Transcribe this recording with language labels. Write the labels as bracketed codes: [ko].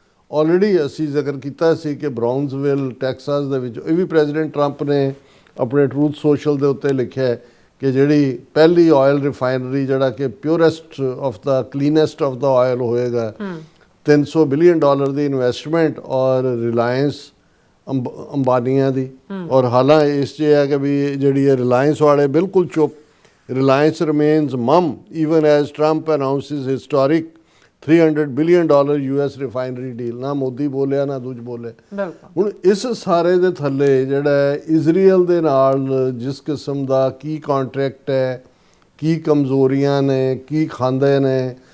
[pa] Already ਅਸੀਂ ਜ਼ਿਕਰ ਕੀਤਾ ਸੀ ਕਿ ਬਰਾਊਨਸਵਿਲ ਟੈਕਸਾਸ ਦੇ ਵਿੱਚ ਇਹ ਵੀ ਪ੍ਰੈਜ਼ੀਡੈਂਟ ਟਰੰਪ ਨੇ ਆਪਣੇ ਟਰੂਥ ਸੋਸ਼ਲ ਦੇ ਉੱਤੇ ਲਿਖਿਆ ਕਿ ਜਿਹੜੀ ਪਹਿਲੀ ਆਇਲ ਰਿਫਾਈਨਰੀ, ਜਿਹੜਾ ਕਿ [en] purest of the cleanest of the oil [pa] ਹੋਏਗਾ, $300 ਬਿਲੀਅਨ ਦੀ ਇਨਵੈਸਟਮੈਂਟ, ਔਰ ਰਿਲਾਇੰਸ ਅੰਬਾਨੀਆਂ ਦੀ। ਔਰ ਹਾਲਾਂ ਇਸ 'ਚ ਹੈ ਕਿ ਵੀ ਜਿਹੜੀ ਹੈ ਰਿਲਾਇੰਸ ਵਾਲੇ ਬਿਲਕੁਲ ਚੁੱਪ। [en] Reliance remains mum even as Trump announces historic $300 billion US refinery deal। [pa] ਨਾ ਮੋਦੀ ਬੋਲਿਆ ਨਾ ਦੂਜ ਬੋਲੇ। ਹੁਣ ਇਸ ਸਾਰੇ ਦੇ ਥੱਲੇ ਜਿਹੜਾ ਇਜ਼ਰਾਈਲ ਦੇ ਨਾਲ ਜਿਸ ਕਿਸਮ ਦਾ ਕੀ ਕੰਟਰੈਕਟ ਹੈ, ਕੀ ਕਮਜ਼ੋਰੀਆਂ ਨੇ, ਕੀ ਖਾਂਦੇ ਨੇ।